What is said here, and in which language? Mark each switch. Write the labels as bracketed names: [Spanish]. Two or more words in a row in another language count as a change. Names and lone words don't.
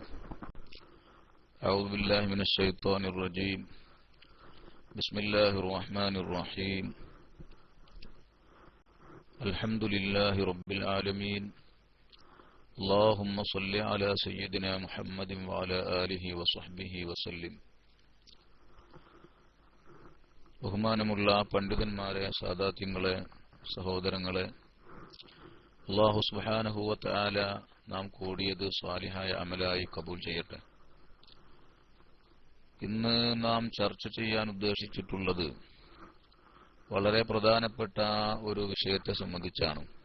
[Arabic] أعوذ بالله من الشيطان الرجيم. بسم الله الرحمن الرحيم. الحمد لله رب العالمين. اللهم صل على سيدنا محمد وعلى آله وصحبه وسلم. [Malayalam] ബഹുമാനമുള്ള പണ്ഡിതന്മാരെ, സാദാത്യങ്ങളെ, സഹോദരങ്ങളെ, അല്ലാഹു [Arabic] سبحانه وتعالى [Malayalam] നാം കൂടിയത് സ്വാലിഹായ അമലായി കബൂൽ ചെയ്യട്ടെ. ഇന്ന് നാം ചർച്ച ചെയ്യാൻ ഉദ്ദേശിച്ചിട്ടുള്ളത് വളരെ പ്രധാനപ്പെട്ട ഒരു വിഷയത്തെ സംബന്ധിച്ചാണ്.